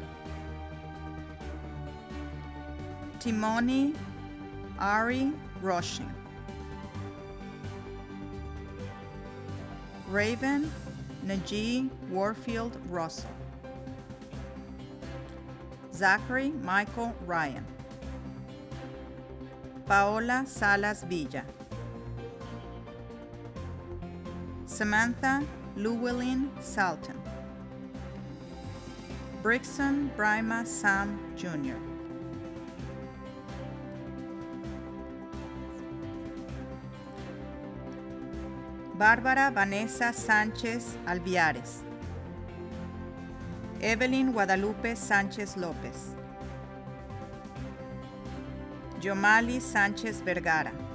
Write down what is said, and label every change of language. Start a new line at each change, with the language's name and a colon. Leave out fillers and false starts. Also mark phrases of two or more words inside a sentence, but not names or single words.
English: Timoni Ari Rushing. Raven Najee Warfield Russell. Zachary Michael Ryan. Paola Salas Villa. Samantha Llewellyn Salton. Brixton Brima Sam Jr. Bárbara Vanessa Sánchez Alviares. Evelyn Guadalupe Sánchez López. Yomali Sánchez Vergara.